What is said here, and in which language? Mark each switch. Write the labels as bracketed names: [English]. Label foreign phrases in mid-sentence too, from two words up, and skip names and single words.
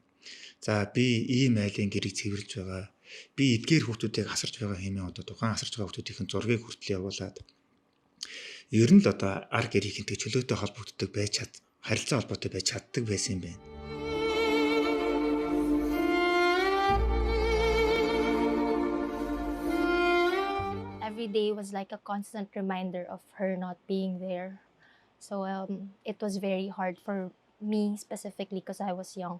[Mongolian] За би ийм айлын гэрийг цэвэрлж байгаа. Би эдгээр хүүхдүүдийг асарч байгаа хэмээн тухайн асарч байгаа хүүхдүүдийн зургийг хүртэл явуулаад ер нь л арга гэрийнхэнтэй чөлөөтэй холбогддог байж харилцаа холбоотой байж чаддаг байсан юм байна. [English] Every day was like a constant reminder of her not being there. So it was very hard for me specifically because I was young.